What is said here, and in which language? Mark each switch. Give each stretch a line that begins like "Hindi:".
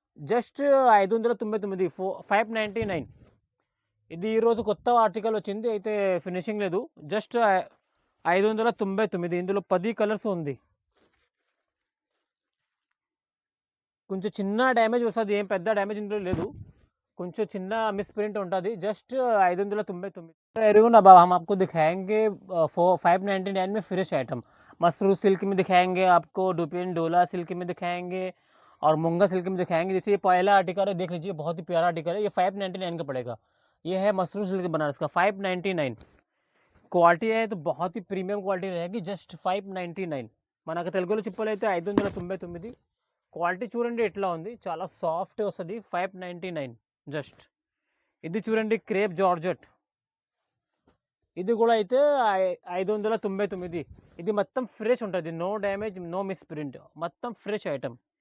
Telugu: Just 599, 599। ఇది ఈరోజు కొత్త ఆర్టికల్ వచ్చింది, అయితే ఫినిషింగ్ లేదు। జస్ట్ 599। ఇందులో 10 కలర్స్ ఉంది। కొంచెం చిన్న డ్యామేజ్ వస్తుంది, ఏం పెద్ద డ్యామేజ్ ఇందులో లేదు, కొంచెం చిన్న मिस प्रिंट ఉంటుంది।
Hindi: जस्ट 599। एवरीवन अब हम आपको दिखाएंगे 599 में फ्रेश आइटम। मसरू सिल्क में दिखाएंगे आपको, डुपियन डोला सिल्क में दिखाएंगे और मूंगा सिल्क में दिखाएंगे। जैसे ये पहला आर्टिकल है, देख लीजिए बहुत ही प्यारा आर्टिकल है। ये 599 का पड़ेगा। ये है मसरू सिल्क बनारस का 599। क्वालिटी है तो बहुत ही प्रीमियम क्वालिटी रहेगी। जस्ट 599।
Telugu: మనకు తెలుగులో చెప్పాలైతే 599। క్వాలిటీ చూడండి ఎట్లా ఉంది, చాలా సాఫ్ట్ వస్తుంది। 599 జస్ట్। ఇది చూడండి క్రేప్ జార్జెట్, ఇది కూడా అయితే 599। ఇది మొత్తం ఫ్రెష్ ఉంటుంది, no damage, no miss print, మొత్తం ఫ్రెష్ ఐటమ్।